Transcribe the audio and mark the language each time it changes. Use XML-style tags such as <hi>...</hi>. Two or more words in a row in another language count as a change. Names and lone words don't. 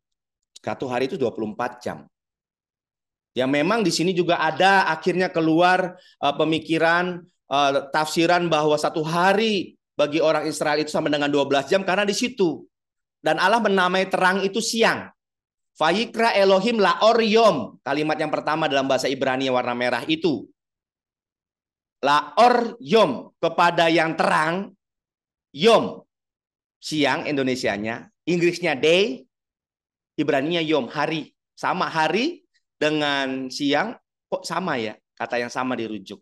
<id>Satu hari itu 24 jam. Ya memang di sini juga ada akhirnya keluar pemikiran tafsiran bahwa satu hari bagi orang Israel itu sama dengan 12 jam karena di situ. Dan Allah menamai terang itu siang.</id> <he>ויקרא אלהים לאור יום.</he> <id>Kalimat yang pertama dalam bahasa Ibrani warna merah itu.</id> <he>לאור יום,</he> <id>kepada yang terang. Yom, siang Indonesianya. Inggrisnya day, Ibraninya yom, hari. Sama hari dengan siang kok sama ya, kata yang sama dirujuk.</id>